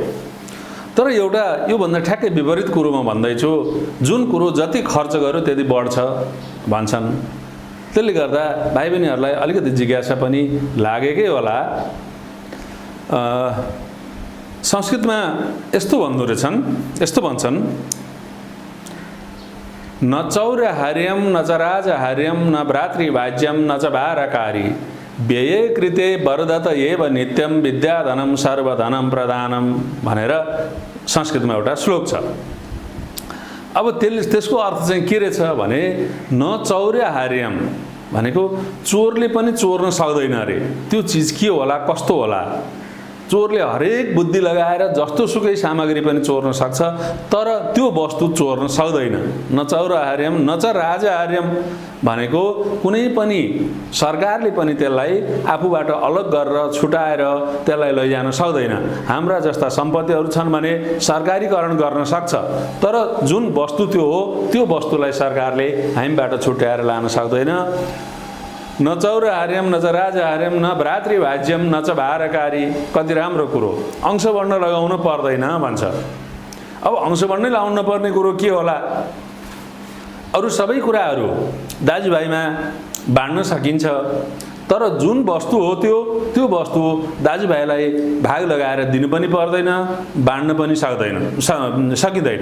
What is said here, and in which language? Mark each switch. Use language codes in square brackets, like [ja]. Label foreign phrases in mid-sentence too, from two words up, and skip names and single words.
[ne] तर एउटा योभन्दा ठ्याक्कै विपरीत कुरो म भन्दैछु। जुन कुरो जति खर्च गर्यो त्यति बढ्छ भन्छन्। त्यसले गर्दा भाइ बहिनीहरूलाई अलिकति जिज्ञासा पनि लागेकै होला। संस्कृतमा यस्तो भन्दो रहेछन्, यस्तो भन्छन्, [sa] न चौर्यहार्यं न च राजहार्यं न भ्रातृभाज्यं न च भारकारी व्यये कृते वर्धत एव नित्यं विद्याधनं सर्वधनं प्रदानं [ne] भनेर संस्कृतमा एउटा श्लोक छ। अब त्यसको अर्थ चाहिँ के रहेछ भने [sa] न चौर्यहार्यम [ne] भनेको चोरले पनि चोर्न सक्दैन अरे। त्यो चिज के होला, कस्तो होला? चोरले हरेक बुद्धि लगाएर जस्तो सुकै सामग्री पनि चोर्न सक्छ, तर त्यो वस्तु चोर्न सक्दैन। [sa] न चौर्यहार्यम न च राजहार्यम [ne] भनेको कुनै पनि सरकारले पनि त्यसलाई आफूबाट अलग गरेर छुटाएर त्यसलाई लैजान सक्दैन। हाम्रा जस्ता सम्पत्तिहरू छन् भने सरकारीकरण गर्न सक्छ, तर जुन वस्तु त्यो हो त्यो वस्तुलाई सरकारले हामीबाट छुट्याएर लान सक्दैन। [sa] न चौर्यहार्यम न च राजहार्यम न भ्रातृभाज्यम न च भारकारी। [ne] कति राम्रो कुरो, अंशवर्ण लगाउन पर्दैन भन्छ। अब अंशवर्ण लगाउन नपर्ने कुरो के होला? अरू सबै कुराहरू दाजुभाइमा बाँड्न सकिन्छ, तर जुन वस्तु हो त्यो वस्तु दाजुभाइलाई भाग लगाएर दिनु पनि पर्दैन, बाँड्न पनि सकिँदैन।